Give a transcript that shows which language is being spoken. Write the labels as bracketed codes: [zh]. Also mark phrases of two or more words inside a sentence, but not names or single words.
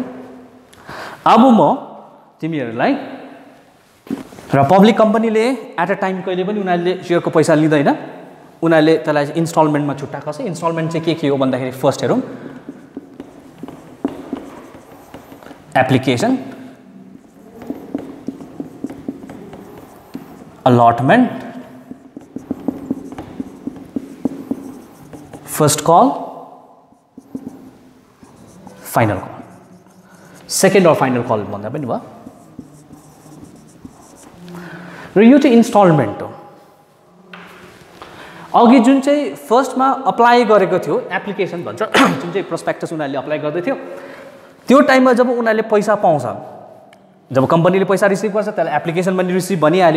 [ne] अब म तिमीहरूलाई र पब्लिक कम्पनीले [en] at a time [ne] कहिले पनि उनीहरूले सेयरको पैसा लिँदैन, उनीहरूले त्यसलाई इन्स्टलमेन्टमा छुट्टाएको छ। इन्स्टलमेन्ट चाहिँ के हो भन्दाखेरि फर्स्ट हेरौँ एप्लिकेसन, [en] allotment, first call, final call. [ne] सेकेन्ड और [en] final call [ne] भन्दा पनि भयो। र यो चाहिँ इन्स्टलमेन्ट हो। अघि जुन चाहिँ फर्स्टमा अप्लाई गरेको थियो एप्लिकेसन भन्छ, जुन चाहिँ प्रोस्पेक्टस उनीहरूले अप्लाई गर्दै थियो त्यो टाइममा जब उनीहरूले पैसा पाउँछ, जब कम्पनीले पैसा रिसिभ गर्छ त्यसलाई एप्लिकेसन पनि रिसिभ भनिहाल्यो।